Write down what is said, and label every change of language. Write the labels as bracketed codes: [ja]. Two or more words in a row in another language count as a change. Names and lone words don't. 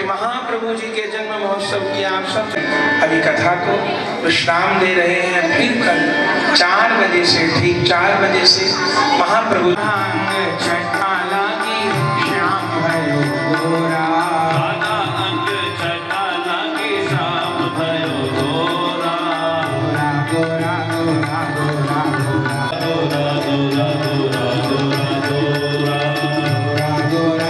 [hi] महाप्रभु जी के जन्म महोत्सव की आप सब अभी कथा को विश्राम दे रहे हैं। फिर कल 4 बजे से, ठीक 4 बजे से महाप्रभु छठा लागी श्याम भयो गोरा, आधा अंग छठा लागी श्याम भयो गोरा, गोरा गोरा गोरा गोरा गोरा गोरा गोरा गोरा गोरा